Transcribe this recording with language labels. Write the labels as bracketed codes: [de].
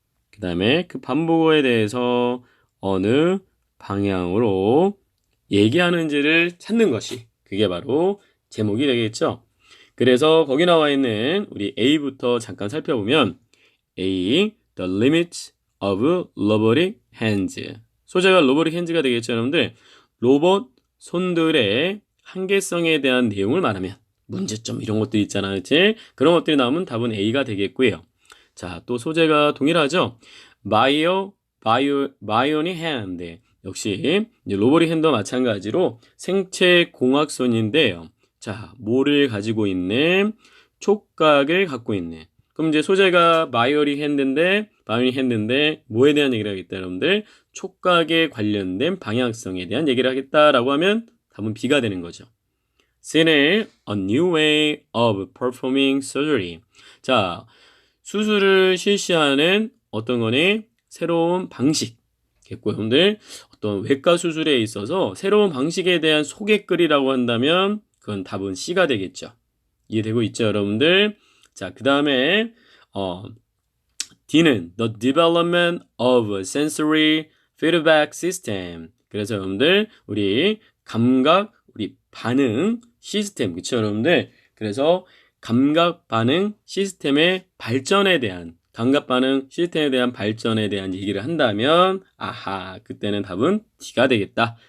[ko] 그 다음에 그 반복어에 대해서 어느 방향으로 얘기하는지를 찾는 것이 그게 바로 제목이 되겠죠. 그래서 거기 나와 있는 우리 A부터 잠깐 살펴보면 A. [en] The limits of robotic hands. [ko] 소재가 robotic hands가 되겠죠, 여러분들. 로봇 손들의 한계성에 대한 내용을 말하면 문제점 이런 것들이 있잖아요, 그치? 그런 것들이 나오면 답은 A가 되겠고요. 자, 또 소재가 동일하죠. bionic hand. 역시 이제 로보틱 핸드와 마찬가지로 생체 공학손인데요. 자, 뭐를 가지고 있는 촉각을 갖고 있는. 그럼 이제 소재가 바이오닉 핸드인데 뭐에 대한 얘기를 하겠다, 여러분들? 촉각에 관련된 방향성에 대한 얘기를 하겠다라고 하면 답은 B가 되는 거죠. [en] C는 a new way of performing surgery. [ko] 자, 수술을 실시하는 어떤 거니? 새로운 방식. 겠고, 여러분들 어떤 외과 수술에 있어서 새로운 방식에 대한 소개글이라고 한다면 그건 답은 C가 되겠죠. 이해되고 있죠, 여러분들? 자, 그 다음에 D는 [en] the development of a sensory feedback system. [ko] 그래서 여러분들 우리 감각, 우리 반응 시스템, 그쵸, 여러분들? 그래서 감각 반응 시스템의 발전에 대한 감각 반응 시스템에 대한 발전에 대한 얘기를 한다면 아하, 그때는 답은 D가 되겠다.